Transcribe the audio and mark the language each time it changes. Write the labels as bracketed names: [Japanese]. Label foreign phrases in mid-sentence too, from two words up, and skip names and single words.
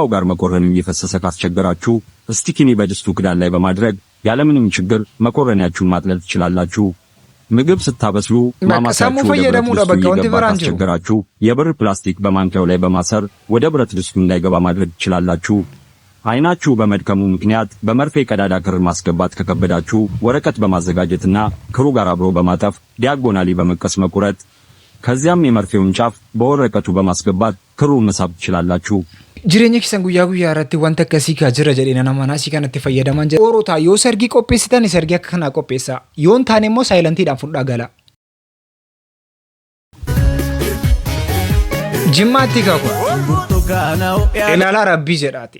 [Amharic] ጋር መኮረኒ እየፈሰሰ ካስቸገራችሁ ስቲኪኒ በድስቱ ክዳን ላይ በማድረግ ያለምንም ችግር መኮረኒያችሁን ማጥለል ትችላላችሁ። ምግብ ስታበስሉ ማማሳችሁ ካስቸገራችሁ የብር ፕላስቲክ በማንኪያው ላይ በማሰር ወደ ብረት ድስቱ እንዳይገባ ማድረግ ትችላላችሁ። አይናችሁ በመድከሙ ምክንያት በመርፌ ቀዳዳ ክር ማስገባት ከከበዳችሁ ወረቀት በማዘጋጀትና ክሩ ጋር አብሮ በማጠፍ ዲያጎናሊ በመቀስ መቁረጥ ከዚያም የመርፌውን ጫፍ በወረቀቱ በማስገባት ክሩን መሳብ ትችላላችሁ። [Oromo] Jireenya keessan guyyaa guyyaa irratti wanta akkasii kaa jira jedhee nama naasii kanatti fayyadaman jira. Oorota yoo sargii qopheessitan sargii akka kanaa qopheessa. Yoo hin taane immoo saayilantiidhaan fudhaa gala. Jimmaatti kaa kun. Ilaala rabbii jedhaati.